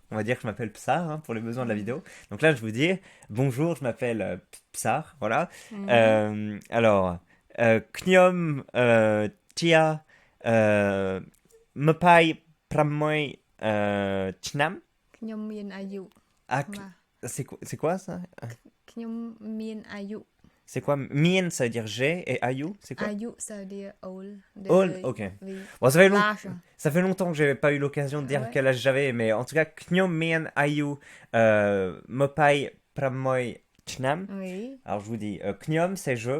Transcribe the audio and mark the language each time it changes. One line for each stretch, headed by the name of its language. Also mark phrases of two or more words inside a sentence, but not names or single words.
French: On va dire que je m'appelle Psar, hein, pour les besoins de la vidéo. Donc là, je vous dis, bonjour, je m'appelle Psar, voilà. Alors,
Khmer: ខ្ញុំ មាន ម្ភៃ ប្រាំមួយ ឆ្នាំ. ខ្ញុំមានអាយុ
French: Ah, Ouais. c'est quoi ça?
Khmer: ខ្ញុំមានអាយុ
French: C'est quoi? Mien, ça veut dire j'ai, et Ayu, c'est quoi? អាយុ ça veut dire old. Old, ok. Oui. Bon, L'âge. ça fait longtemps que j'avais pas eu l'occasion de dire Ouais. quel âge j'avais, mais en tout cas,
Khmer: ខ្ញុំ មាន អាយុ ម្ភៃ ប្រាំមួយ ឆ្នាំ.
French: Oui. Alors je vous dis, Knyom c'est je.